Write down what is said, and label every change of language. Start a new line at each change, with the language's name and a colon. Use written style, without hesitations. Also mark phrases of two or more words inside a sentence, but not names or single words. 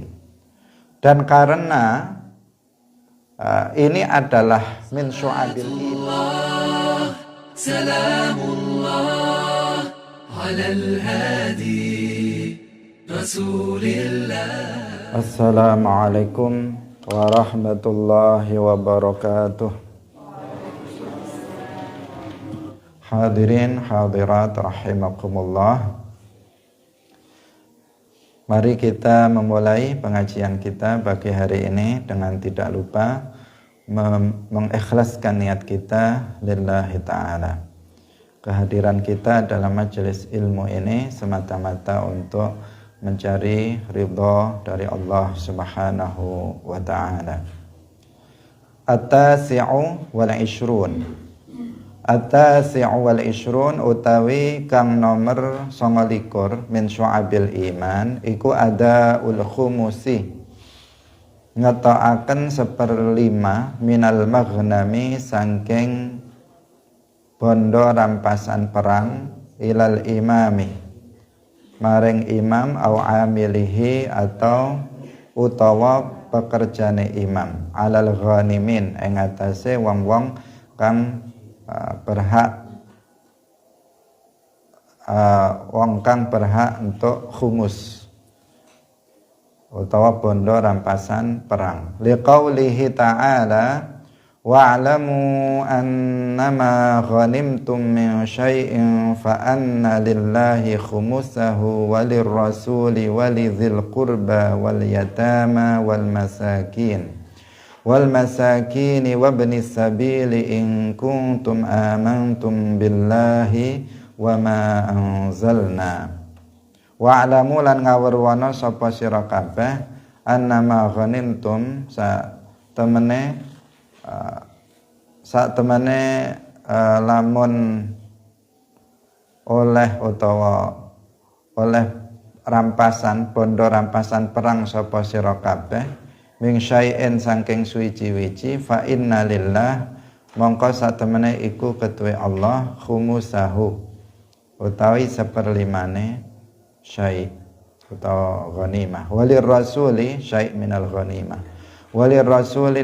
Indonesian: Dan karena ini adalah
Arabic: من شعب الإيمان. سلام الله على الهادي رسول الله. السلام عليكم ورحمة الله وبركاته. حاضرين حاضرات رحمكم الله.
Indonesian: Mari kita memulai pengajian kita pagi hari ini dengan tidak lupa mengikhlaskan niat kita
Arabic: لله تعالى.
Indonesian: Kehadiran kita dalam majelis ilmu ini semata-mata untuk mencari ridha dari Allah
Arabic: سبحانه وتعالى. التاسع والعشرون. التاسع والعشرون
Javanese: utawi kang nomor 29
Arabic: من شعب الإيمان iku أداء الخمس, ngetokaken 1/5 من المغنم
Javanese: saking bondo rampasan perang
Arabic: إلى الإمام
Javanese: maring imam
Arabic: أو عامله
Javanese: atau utawa pekerjane imam
Arabic: على الغانمين
Javanese: ing atase wong-wong kang
Indonesian: berhak untuk
Javanese: khumus utawa bondo rampasan perang.
Arabic: لقوله تعالى واعلموا أنما غنمتم من شيء فأن لله خمسه وللرسول ولذي القربى واليتامى والمساكين وابن السبيل إن كنتم آمنتم بالله وما أنزلنا.
Javanese: Wa'lamu lan ngawruwana sapa sira kabeh
Arabic: أنما غنمتم
Javanese: satemene lamun oleh rampasan bondo rampasan perang sapa sira kabeh
Arabic: من شيء
Javanese: saking suwiji-wiji
Arabic: فإن لله
Javanese: mongko satemene iku ketuwe Allah khumusahu utawi 1/5 syai' utawa ghanimah
Arabic: وللرسول شيء من الغنيمة وللرسول